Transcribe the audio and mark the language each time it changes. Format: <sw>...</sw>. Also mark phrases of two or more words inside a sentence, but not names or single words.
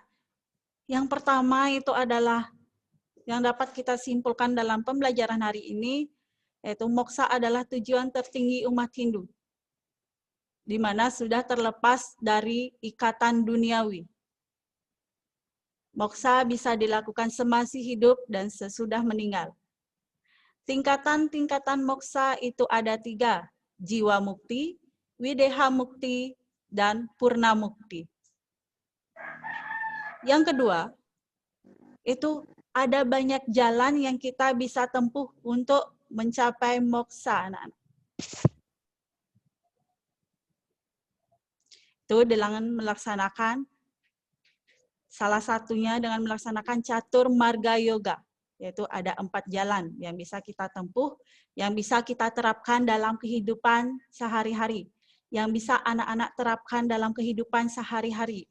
<id>Yang pertama itu adalah yang dapat kita simpulkan dalam pembelajaran hari ini, yaitu moksa adalah tujuan tertinggi umat Hindu, di mana sudah terlepas dari ikatan duniawi. Moksa bisa dilakukan semasih hidup dan sesudah meninggal. Tingkatan-tingkatan moksa itu ada 3, jiwa mukti, wideha mukti, dan purna mukti. Yang kedua, itu ada banyak jalan yang kita bisa tempuh untuk mencapai moksa, anak-anak. Itu dengan melaksanakan, salah satunya dengan melaksanakan catur marga yoga, yaitu ada 4 jalan yang bisa kita tempuh, yang bisa kita terapkan dalam kehidupan sehari-hari, yang bisa anak-anak terapkan dalam kehidupan sehari-hari.</id>